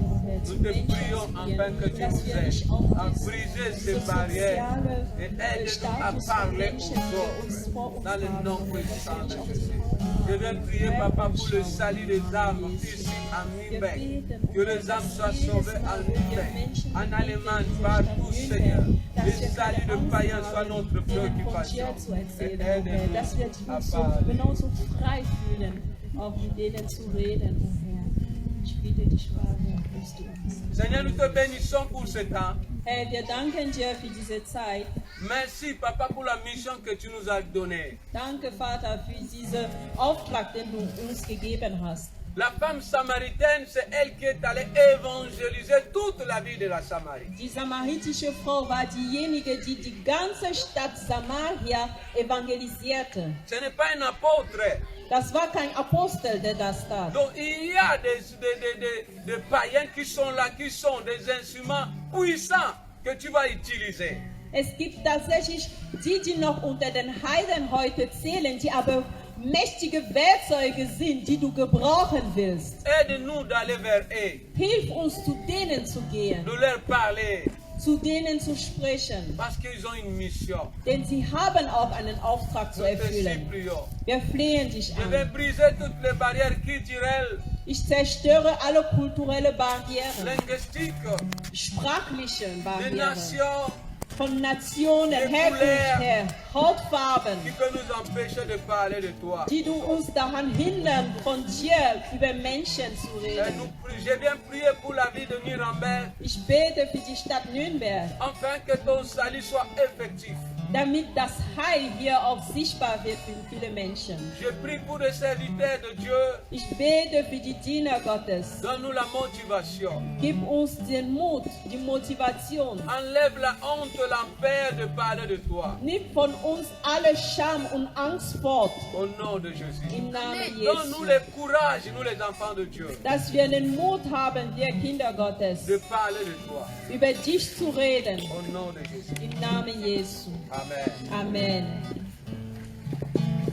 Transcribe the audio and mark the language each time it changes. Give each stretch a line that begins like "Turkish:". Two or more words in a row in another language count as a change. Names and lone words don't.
French: Nous te prions afin que tu nous aides à briser ces barrières et aide-nous à parler aux autres dans le nom puissant de Jésus. Je viens prier, Papa, pour le salut des âmes ici à Nürnberg. Que les âmes soient sauvées à Nürnberg, en Allemagne, partout, Seigneur. Le salut de païens soit notre préoccupation. Et aide-nous
German: Dass wir uns
French: à
German: so,
French: parler.
German: genauso frei fühlen, auch mit denen zu reden, oh Herr. Ich bitte dich, Vater, dass du uns.
French: Seigneur, nous te bénissons pour ce temps.
German: Herr, wir danken dir für diese Zeit.
French: Merci, Papa, pour la mission que tu nous as donnée.
German: Danke, Vater, für diesen Auftrag, den du uns gegeben hast.
French: La femme samaritaine, c'est elle qui est allée évangéliser toute la ville de la Samarie.
German: Die samaritische Frau war diejenige, die die ganze Stadt Samaria evangelisierte.
French: Ce n'est pas un apôtre.
German: Das war kein Apostel, der das tat.
French: Donc il y a des païens qui sont là, qui sont des instruments puissants que tu vas utiliser.
German: Es gibt tatsächlich die, die noch unter den Heiden heute zählen, die aber mächtige Werkzeuge sind, die du gebrauchen willst.
French: Aide-nous d'aller vers eux,
German: Hilf uns, zu denen zu gehen,
French: de leur parler,
German: zu denen zu sprechen.
French: parce qu'ils ont une mission.
German: Denn sie haben auch einen Auftrag zu
French: Nous te
German: erfüllen.
French: supplions.
German: Wir flehen dich
French: Je vais
German: an.
French: briser toutes les barrières culturelles,
German: Ich zerstöre alle kulturelle Barrieren,
French: linguistiques,
German: sprachliche
French: des
German: Barrieren,
French: nations
German: von Nationen, Herkunft her, Hautfarben,
French: qui peuvent nous empêcher de parler de toi.
German: die du uns daran hindern, von dir über Menschen zu
French: Et
German: reden.
French: je viens prier pour la vie de Nuremberg,
German: Ich bete für die Stadt Nürnberg,
French: afin que ton salut soit effectif.
German: damit das Heil hier auch sichtbar wird für viele Menschen.
French: Je prie pour les serviteurs de Dieu,
German: Ich bete für die Diener Gottes.
French: donne-nous la motivation.
German: Gib uns den Mut, die Motivation.
French: Enlève la honte, la peur de parler de toi. Nimm von uns alle Scham und Angst fort. Au nom de Jésus.
German: Im Namen
French: Donne-nous
German: Jesu.
French: le courage, nous les enfants de Dieu,
German: Dass wir den Mut haben, wir Kinder Gottes,
French: de parler de toi.
German: über dich zu reden.
French: Au nom de Jésus.
German: Im Namen Jesu.
French: Amen.
German: Amen.